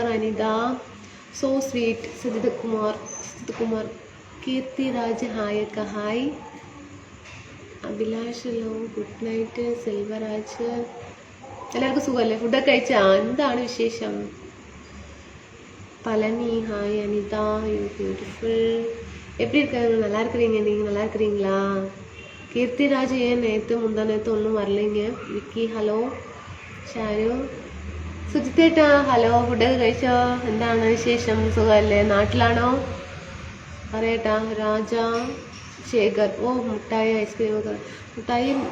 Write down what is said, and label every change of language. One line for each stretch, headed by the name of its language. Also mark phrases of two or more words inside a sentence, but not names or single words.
Malayalam: അനിത
English: so sweet.
Malayalam: സജിത് കുമാർ. കീർത്തി രാജ്
English: hi okay hi.
Malayalam: അഭിലാഷ് ലോ
English: good night.
Malayalam: സെൽവരാജ്. എല്ലാവർക്കും സുഖമല്ലേ? ഫുഡൊക്കെ കഴിച്ചാ? എന്താണ് വിശേഷം? പളനി ഹായ്. അനിത
English: you beautiful.
Tamil: எப்படி இருக்காங்க? நல்லா இருக்கிறீங்க? நீங்கள் நல்லா இருக்கிறீங்களா?
Malayalam: കീർത്തിരാജ് ഏൻ നേരത്തെ മുന്താനേരത്തെ ഒന്നും വരലിങ്ങ. വിക്കി ഹലോ. ഷാരു. സുജിത്തേട്ടാ ഹലോ. ഫുഡൊക്കെ കഴിച്ചോ? എന്താണ് വിശേഷം? സുഖമല്ലേ? നാട്ടിലാണോ? പറയട്ടാ. രാജ ശേഖർ. ഓ മുട്ടായി ഐസ്ക്രീമൊക്കെ. മുട്ടായി.